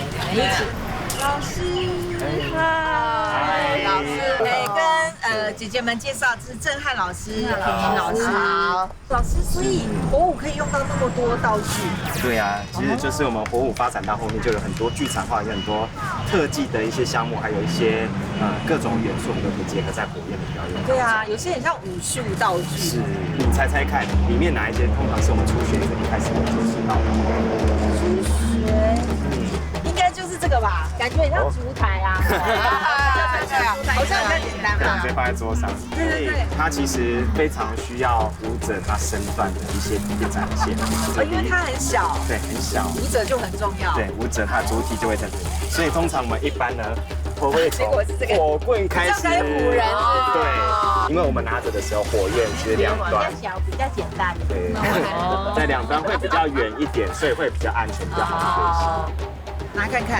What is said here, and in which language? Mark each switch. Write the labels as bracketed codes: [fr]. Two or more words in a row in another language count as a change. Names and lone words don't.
[zh] 老師嗨，老師，跟姐姐們介紹，這是鄭漢老師、平寧老師。好，老師，所以火舞可以用到那麼多道具。對啊，其實就是我們火舞發展到後面，就有很多劇場化，有很多特技的一些項目，還有一些各種元素，我們都可以結合在火焰的表演。對啊，有些很像武術道具。是，你猜猜看，裡面哪一些通常是我們初學者一開始會接觸到的？初學。應該就是這個吧，感覺很像燭台啊，好像比較簡單吧。直接放在桌上。對，它其實非常需要舞者他身段的一些展現。因為它很小。對，很小。舞者就很重要。對，舞者他主體就會在這裡，所以通常我們一般呢，都會從火棍開始。對，因為我們拿着的時候，火焰是兩端。比較小，比較簡單。對，在兩端會比較遠一點，所以會比較安全，比較好對戲。拿看看，